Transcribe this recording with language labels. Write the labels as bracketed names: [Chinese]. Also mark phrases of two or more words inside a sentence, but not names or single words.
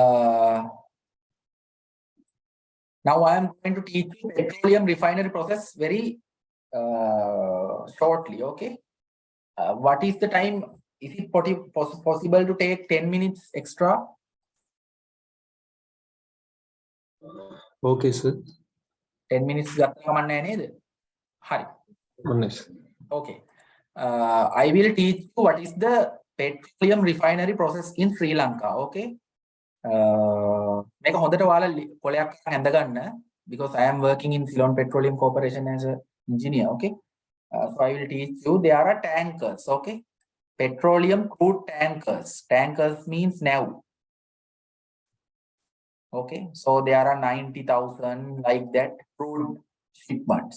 [English] Now I am going to teach you petroleum refinery process very shortly. Okay. What is the time? Is it possible to take 10 minutes extra? Okay, sir. [Sinhala] 10 minutes ගන්න කමක් නැහැ නේද? හරි. [English] Nice. Okay. I will teach you what is the petroleum refinery process in Sri Lanka. Okay. [Sinhala] මේක හොඳට ඔයාලා කොලයක් අඳ ගන්න [English] because I am working in Ceylon Petroleum Corporation as an engineer. Okay. So I will teach you. There are tankers. Okay. Petroleum crude tankers. Tankers means now. Okay, so there are 90,000 like that crude shipments.